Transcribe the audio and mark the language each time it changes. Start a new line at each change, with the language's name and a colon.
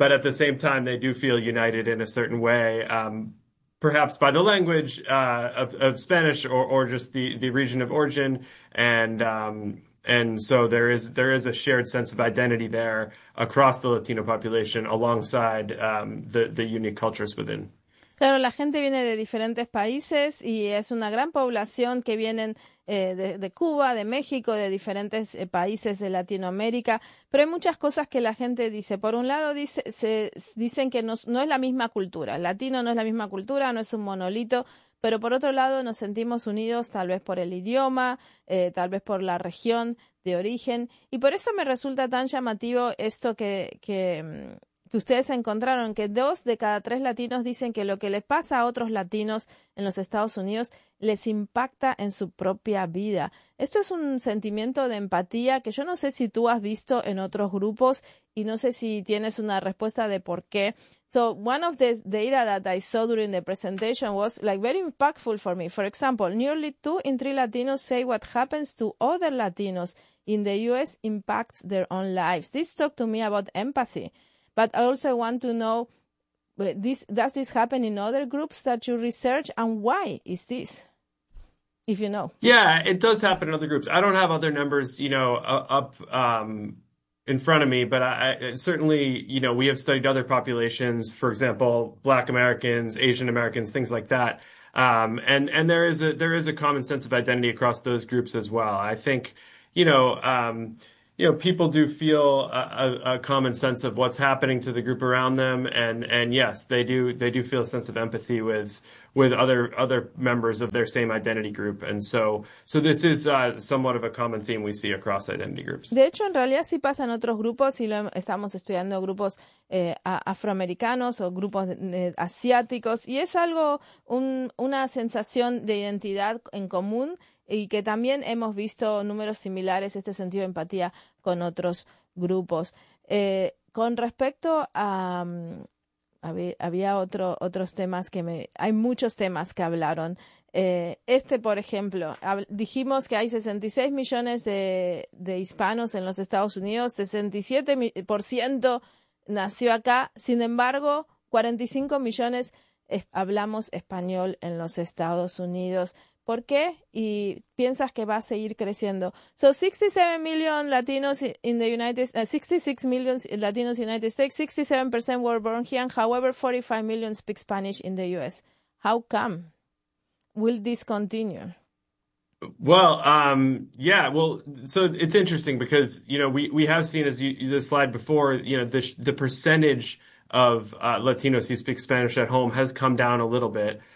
English: but at the same time, they do feel united in a certain way, perhaps by the language of Spanish or just the region of origin. And so there is a shared sense of identity there across the Latino population alongside the unique cultures within.
Spanish: Claro, la gente viene de diferentes países y es una gran población que vienen de Cuba, de México, de diferentes países de Latinoamérica. Pero hay muchas cosas que la gente dice. Por un lado, dicen que no es la misma cultura. El latino no es la misma cultura, no es un monolito. Pero por otro lado, nos sentimos unidos tal vez por el idioma, tal vez por la región de origen. Y por eso me resulta tan llamativo esto que ustedes encontraron, que 2 de cada 3 latinos dicen que lo que les pasa a otros latinos en los Estados Unidos les impacta en su propia vida. Esto es un sentimiento de empatía que yo no sé si tú has visto en otros grupos y no sé si tienes una respuesta de por qué.
English: So one of the data that I saw during the presentation was like very impactful for me. For example, nearly 2 in 3 Latinos say what happens to other Latinos in the U.S. impacts their own lives. This talked to me about empathy. But I also want to know, does this happen in other groups that you research? And why is this, if you know? Yeah, it does happen in other groups. I don't have other numbers, you know, up in front of me. But I certainly, you know, we have studied other populations, for example, Black Americans, Asian Americans, things like that. And there is a common sense of identity across those groups as well. I think, People do feel a common sense of what's happening to the group around them, and yes, they do feel a sense of empathy with other members of their same identity group. And so this is somewhat of a common theme we see across identity groups.
Spanish: De hecho, en realidad sí pasa en otros grupos, y estamos estudiando grupos afroamericanos o grupos asiáticos, y es algo, una sensación de identidad en común, y que también hemos visto números similares, este sentido de empatía con otros grupos. Con respecto a... Había otros temas que me... Hay muchos temas que hablaron. Por ejemplo, dijimos que hay 66 millones de hispanos en los Estados Unidos, 67% nació acá, sin embargo, 45 millones hablamos español en los Estados Unidos. ¿Por qué? ¿Y piensas que va a seguir creciendo?
English: So 67 million Latinos in the United States, 66 million Latinos in the United States, 67% were born here. However, 45 million speak Spanish in the U.S. How come? Will this continue? Well, yeah, well, so it's interesting because, we have seen, as you the slide before, the percentage of Latinos who speak Spanish at home has come down a little bit.